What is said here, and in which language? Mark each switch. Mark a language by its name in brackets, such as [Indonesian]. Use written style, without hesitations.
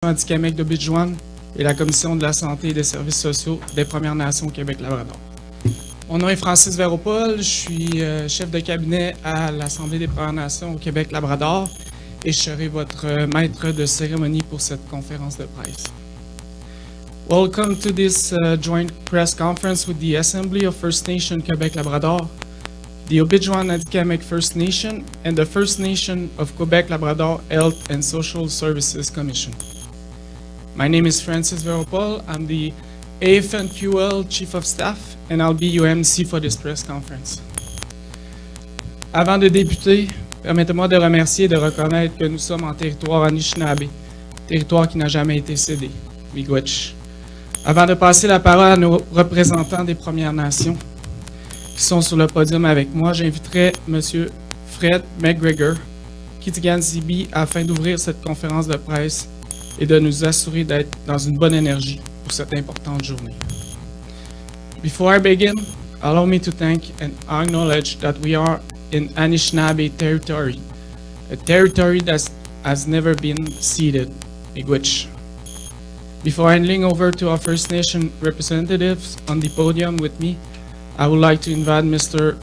[French] anti-Québec de Bijouen et la Commission de la santé et des services sociaux des Premières Nations au Québec-Labrador. Mon nom est Francis Véropol, je suis chef de cabinet à l'Assemblée des Premières Nations au Québec-Labrador et je serai votre maître de cérémonie pour cette conférence de presse. [English] Welcome to this joint press conference with the Assembly of First Nation Quebec-Labrador, the Obidjwan Atikamekw First Nation, and the First Nation of Quebec-Labrador Health and Social Services Commission. My name is Francis Véropol. I'm the AFNQL Chief of Staff, and I'll be your MC for this press conference. [French] Avant de débuter, permettez-moi de remercier et de reconnaître que nous sommes en territoire Anishinaabe, territoire qui n'a jamais été cédé, Miigwech. Avant de passer la parole à nos représentants des Premières Nations qui sont sur le podium avec moi, j'inviterai M. Fred McGregor, Kitigan-Zibi, afin d'ouvrir cette conférence de presse et de nous assurer d'être dans une bonne énergie pour cette importante journée. [English] Before I begin, allow me to thank and acknowledge that we are in Anishinaabe territory, a territory that has never been ceded, Miigwech. Before handing over to our First Nation representatives on the podium with me, I would like to invite Mr.